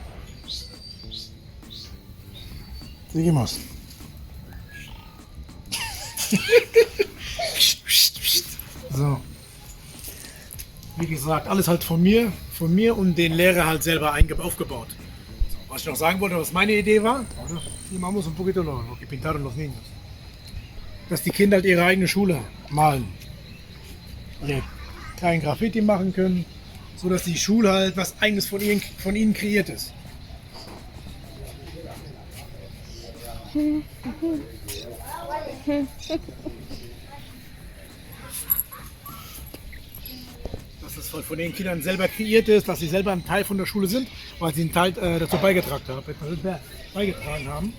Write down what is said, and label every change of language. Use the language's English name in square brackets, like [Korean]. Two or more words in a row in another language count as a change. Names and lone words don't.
[Spanish] Seguimos. [German] So. Wie gesagt, alles halt von mir und den Lehrer halt selber aufgebaut. So, was ich noch sagen wollte, was meine Idee war, [Spanish] vamos un poquito lo que pintaron los niños. [German] Dass die Kinder halt ihre eigene Schule malen. Ihre kleinen Graffiti machen können, so dass die Schule halt was eigenes von ihnen kreiert ist. Dass das von den Kindern selber kreiert ist, dass sie selber ein Teil von der Schule sind, weil sie einen Teil dazu beigetragen haben.